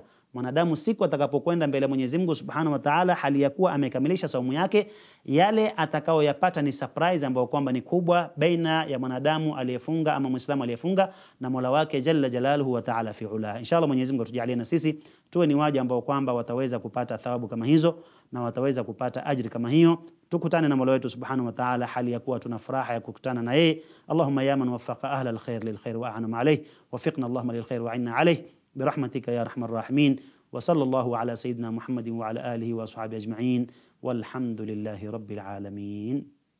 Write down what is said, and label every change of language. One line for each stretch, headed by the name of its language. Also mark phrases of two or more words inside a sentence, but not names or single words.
Swahili: Mwanadamu siku atakapokwenda mbele ya Mwenyezi Mungu
Arabic: سبحانه وتعالى
Swahili: hali ya kuwa amekamilisha saumu yake, yale atakayoyapata ni surprise ambayo kwamba ni kubwa baina ya mwanadamu aliyefunga ama Muislamu aliyefunga na Mola wake
Arabic: جل جلاله وتعالى في علاه.
Swahili: Inshallah Mwenyezi Mungu atujalie na sisi tuwe ni waja ambao kwamba wataweza kupata thawabu kama hizo na wataweza kupata ajri kama hiyo. Tukutane na Mola wetu
Arabic: سبحانه وتعالى
Swahili: hali ya kuwa tuna furaha ya kukutana na yeye.
Arabic: اللهم يا من وفق أهل الخير للخير وأعان عليه وفقنا اللهم للخير وأعنا عليه برحمتك يا أرحم الراحمين. وصلى الله على سيدنا محمد وعلى آله وصحبه أجمعين، والحمد لله رب العالمين.